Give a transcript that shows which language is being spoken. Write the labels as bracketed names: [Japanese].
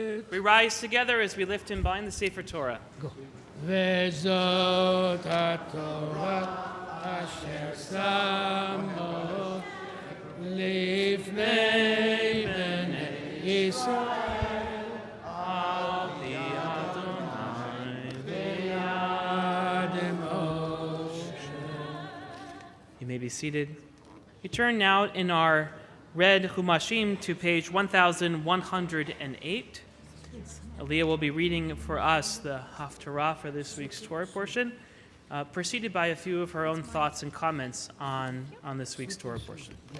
[English] We rise together as we lift and bind the Sefer Torah. [Hebrew] וזאת התורה אשר שמו לפני בני ישראל על פי אדוני ביד משה. [English] You may be seated. We turn now in our read Humashim to page 1108. Aliyah will be reading for us the Haftarah for this week's Torah portion, preceded by a few of her own thoughts and comments on this week's Torah portion.